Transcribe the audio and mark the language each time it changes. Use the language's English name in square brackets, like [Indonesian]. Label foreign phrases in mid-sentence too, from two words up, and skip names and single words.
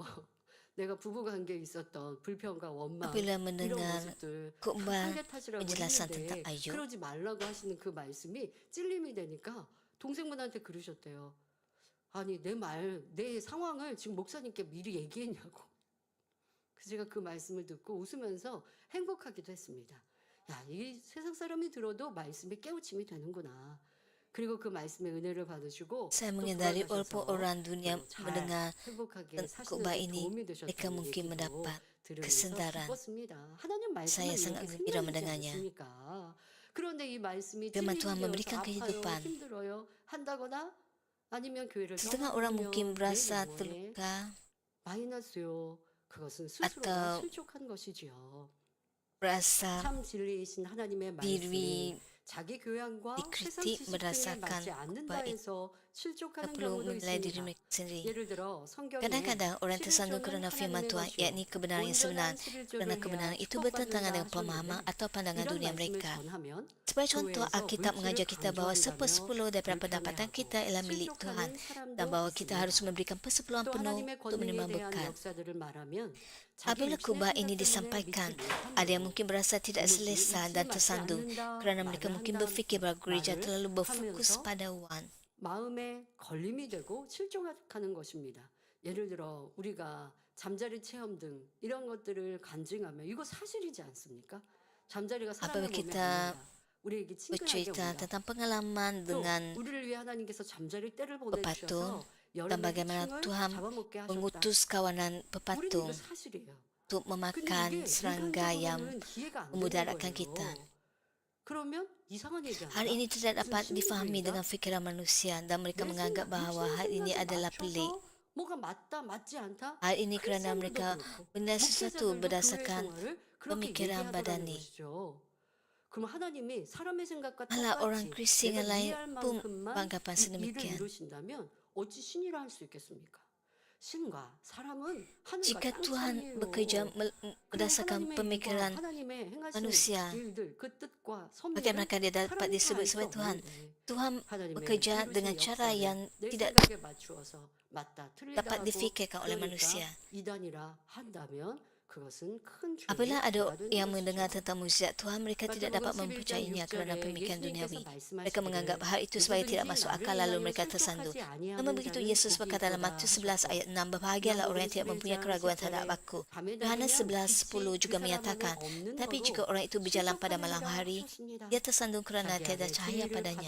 [Korean] 내가 부부 관계에 있었던 불평과 원망 이런 모습들 상대 탓이라고 했는데 그러지 말라고 하시는 그 말씀이 찔림이 되니까 동생분한테 그러셨대요. 아니 내 상황을 지금 목사님께 미리 얘기했냐고. 제가 그 말씀을 듣고 웃으면서 행복하기도 했습니다. 야, 이 세상 사람이 들어도 말씀에 깨우침이 되는구나. 그리고 그 말씀의 은혜를 받으시고 [Malay] Saya menyadari walaupun orang dunia mendengar khotbah ini, mereka mungkin mendapat kesedaran. Saya sangat gembira mendengarnya. Firman Tuhan memberikan kehidupan. Setengah orang mungkin berasa terluka atau berasa diri dikritik berdasarkan khotbah itu. Mereka perlu menilai diri mereka sendiri. Kadang-kadang orang tersandung kerana firman Tuhan, yakni kebenaran yang sebenar, kerana kebenaran itu bertentangan dengan pemahaman atau pandangan dunia mereka. Sebagai contoh, Alkitab mengajar kita bahawa 1/10 daripada pendapatan kita ialah milik Tuhan dan bahawa kita harus memberikan persepuluhan penuh untuk menerima berkat. Apabila khotbah ini disampaikan, ada yang mungkin berasa tidak selesa dan tersandung kerana mereka mungkin berfikir bahawa gereja terlalu berfokus pada wang. [Korean] 마음에 걸림이 되고 실족하는 것입니다. 예를 들어 우리가 잠자리 체험 등 이런 것들을 간증하면 이거 사실이지 않습니까? 잠자리가 사람의 몸에 아닙니다. 우리에게 친근하게 [Malay] Bercerita [Korean] 옵니다. [Malay] tentang pengalaman [Korean] 또 [Malay] dengan [Korean] 우리를 위해 하나님께서 잠자리 때를 [Malay] pepatung [Korean] 보내주셔서 [Malay] dan bagaimana Tuhan mengutus kawanan pepatung [Korean] 우리는 이거 사실이에요. [Malay] untuk memakan serangga yang memudaratkan kita. [Korean] 그러면 이상한 얘기한다. [Malay] Hal ini tidak dapat [Korean] 무슨 [Malay] difahami [Korean] 신빙주의다? [Malay] dengan fikiran manusia dan mereka [Korean] 내 [Malay] menganggap [Korean] 생각, [Malay] bahawa [Korean] 육신의 [Malay] hal ini [Korean] 생각에 [Malay] adalah pelik. [Korean] 맞춰서 뭐가 맞다, 맞지 않다? [Malay] Hal ini kerana [Korean] 크리스천들도 [Malay] mereka [Korean] 그렇고 [Malay] benda sesuatu [Korean] 목회자들도 교회 [Malay] berdasarkan [Korean] 생활을 그렇게 [Malay] pemikiran [Korean] 얘기하더라는 [Malay] badani. [Korean] 것이죠. 그럼 하나님이 사람의 생각과 [Malay] Malah orang [Korean] 똑같이 [Malay] Kristian [Korean] 내가 [Malay] yang lain [Korean] 이해할 [Malay] pun [Korean] 만큼만 [Malay] beranggapan [Korean] 이 일을 [Malay] sedemikian. [Korean] 이루신다면 어찌 신이라 할 수 있겠습니까? 신과 사람은 하늘과 [Malay] Jika [Korean] 땅 [Malay] Tuhan [Korean] 차이예요. [Malay] bekerja [Korean] 그래, [Malay] berdasarkan [Korean] 하나님의 [Malay] pemikiran [Korean] 일과 하나님의 행하신 [Malay] manusia, [Korean] 일들, 그 뜻과 [Malay] bagaimana [Korean] 섭리를 [Malay] dia dapat [Korean] 사람이 다 [Malay] disebut [Korean] 알 수 [Malay] sebagai Tuhan? [Korean] 없는데 [Malay] Tuhan [Korean] 하나님의 [Malay] bekerja dengan [Korean] 이루신 [Malay] cara [Korean] 역사를 [Malay] yang [Korean] 내 [Malay] tidak [Korean] 생각에 맞추어서 맞다 틀리다 [Malay] dapat [Korean] 하고 [Malay] difikirkan oleh [Korean] 그러니까 [Malay] manusia. [Korean] 이단이라 한다면 그것은 큰 죄의 [Malay] Apabila ada [Korean] 죄가 되는 [Malay] yang mendengar [Korean] 것이죠. [Malay] tentang mukjizat Tuhan, mereka tidak dapat mempercayainya kerana pemikiran duniawi. Mereka menganggap hal itu sebagai tidak masuk akal lalu mereka tersandung. Namun begitu Yesus berkata dalam Matius 11 ayat 6, berbahagialah orang yang tidak mempunyai keraguan terhadap aku. Yohanes 11:10 juga menyatakan, tapi jika orang itu berjalan pada malam hari, dia tersandung kerana tiada cahaya padanya.